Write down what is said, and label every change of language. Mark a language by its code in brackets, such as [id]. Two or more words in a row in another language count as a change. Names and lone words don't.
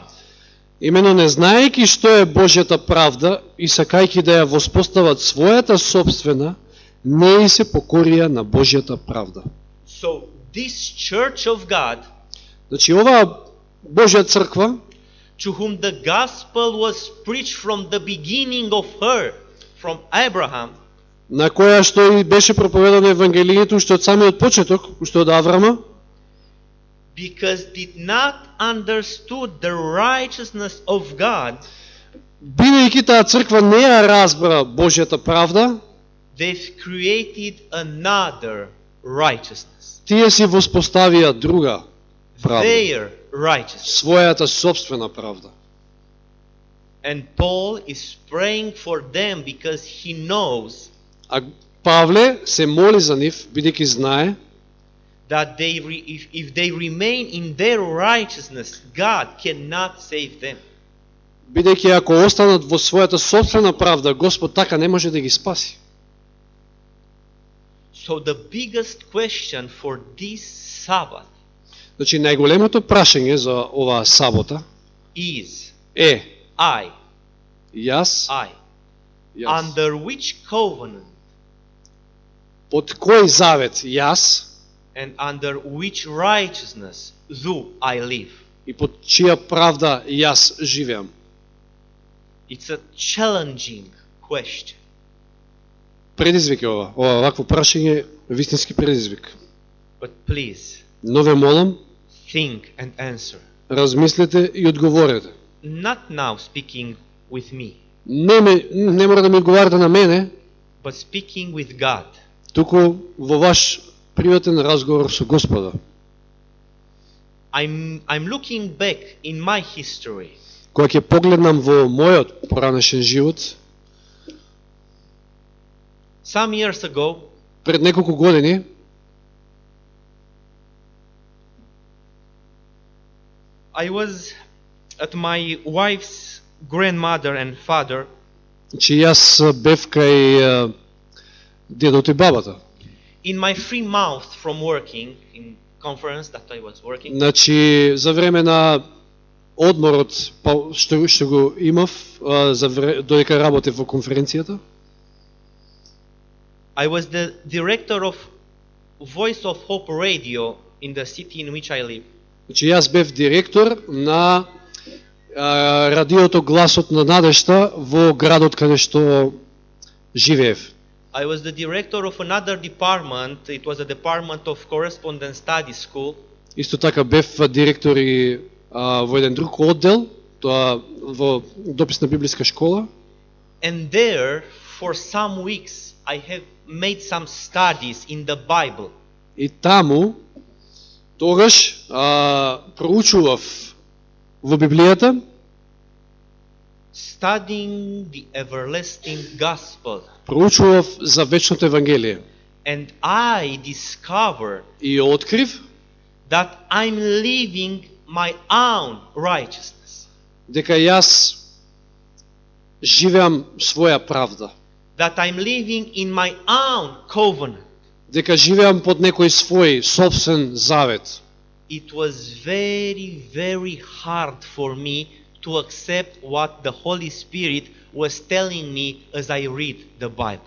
[mk] Имено не знаејќи што е Божјата правда и сакајќи да ја воспостават својата собствена, не и се покорија на Божјата правда. [en] So this church of God, [mk] Значи оваа Божја црква, [en] to whom the gospel was preached from the beginning of her, from Abraham, [mk] на која што и беше проповедано евангелието уште од самиот почеток, уште од Аврама, [en] because did not understood the righteousness of God, [mk] бидејќи таа црква не ја разбра Божјата правда, [en] they've created another righteousness, [mk] тие си воспоставија друга правда, [en] their righteousness. [mk] својата собствена правда. [en] And Paul is praying for them because he knows [mk] А Павле се моли за нив, бидејќи знае [en] that if they remain in their righteousness, God cannot save them. [mk] бидејќи ако останат во својата собствена правда, Господ така не може да ги спаси. [en] So the biggest question for this Sabbath [mk] Значи, најголемото прашање за оваа сабота [en] is, [mk] е, [en] I, [mk] јас, [en] under which covenant [mk] под кој завет јас [en] and under which righteousness do I live? [mk] и под чија правда јас живеам? [en] It's a challenging question. [mk] Предизвик е ова. Ова вакво прашање е вистински предизвик. [en] But please, [mk] Но ве молам, [en] think and answer. [mk] размислете и одговорете. [en] Not now speaking with me, [mk] Не мора да ми одговарате на мене, [en] but speaking with God. [mk] туку во ваш приватен разговор со Господа. [en] I'm looking back in my history. [mk] Кога ќе погледнам во мојот поранешен живот, [en] Some years ago, [mk] пред неколку години, [en] I was at my wife's grandmother and father, [mk] че јас бев кај дедото и бабата. [en] in my free mouth from working in conference that I was working. [mk] Значи, за време на одморот што го имав, додека работев во конференцијата, [en] I was the director of Voice of Hope Radio in the city in which I live. [mk] значи јас бев директор на радиото Гласот на надежта во градот каде што живеев. [en] I was the director of another department. It was a department of correspondence study school. [mk] Исто така бев директор и во еден друг оддел, тоа во дописна библиска школа. [en] And there, for some weeks, I have made some studies in the Bible. [mk] И таму тогаш проучував во Библијата, [en] Studying the everlasting gospel. [mk] проучував за вечното Евангелие. [en] And I discovered [mk] И открив [en] that I'm living my own righteousness. [mk] дека јас живеам своја правда, [en] That I'm living in my own covenant. [mk] дека живеам под некој свој собствен завет. [en] It was very, very hard for me to accept what the Holy Spirit was telling me as I read the Bible.